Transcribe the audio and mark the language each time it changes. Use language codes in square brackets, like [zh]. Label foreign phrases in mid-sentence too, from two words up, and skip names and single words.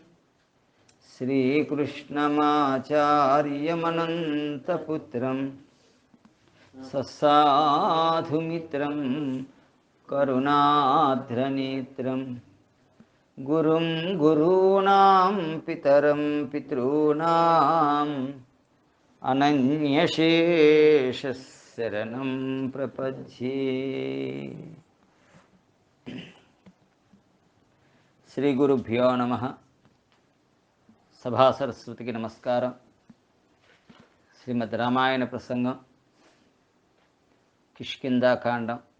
[sa] श्रीकृष्णमाचार्यमनन्तपुत्रं ससाधुमित्रं करुणाद्रनेत्रं गुरुं गुरूणां पितरं पितॄणाम् अनन्यशेषशरणं प्रपद्ये। శ్రీ గురుభ్యో నమః. [te] సభా సరస్వతికి నమస్కారం. శ్రీమద్ రామాయణ ప్రసంగం కిష్కింధాకాండం.